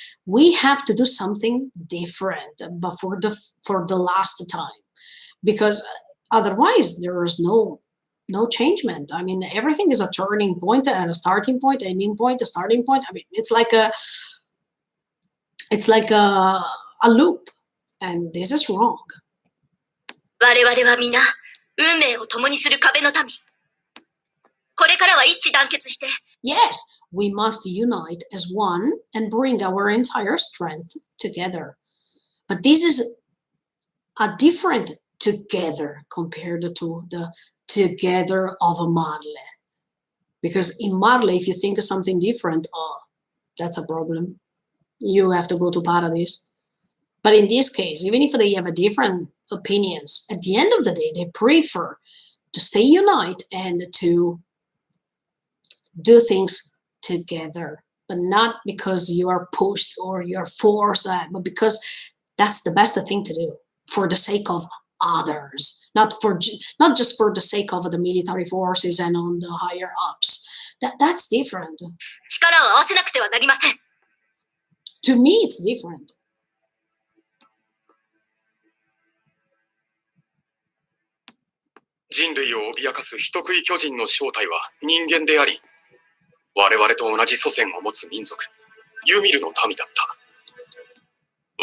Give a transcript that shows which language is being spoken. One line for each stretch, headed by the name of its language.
English: We have to do something different, but for the last time, because otherwise there is no changement. I mean, everything is a turning point and a starting point, ending point, a starting point. I mean, it's like a loop, and this is wrong.
Japanese: 我々は皆、運命を共にする壁の民。これからは一致団結して。
English: Yes, we must unite as one and bring our entire strength together. But this is a different together compared to the together of a Marle. Because in Marle, if you think of something different, that's a problem. You have to go to Paradise. But in this case, even if they have a different opinions, at the end of the day, they prefer to stay united and to do things together, but not because you are pushed or you're forced that, but because that's the best thing to do for the sake of others, not just for the sake of the military forces and on the higher ups. That's different.
Japanese: 力を合わせなくてはなりません。
English: To me, it's different.
Japanese: 人類を脅かす人食い巨人の正体は人間であり、我々と同じ祖先を持つ民族、ユミルの民だった。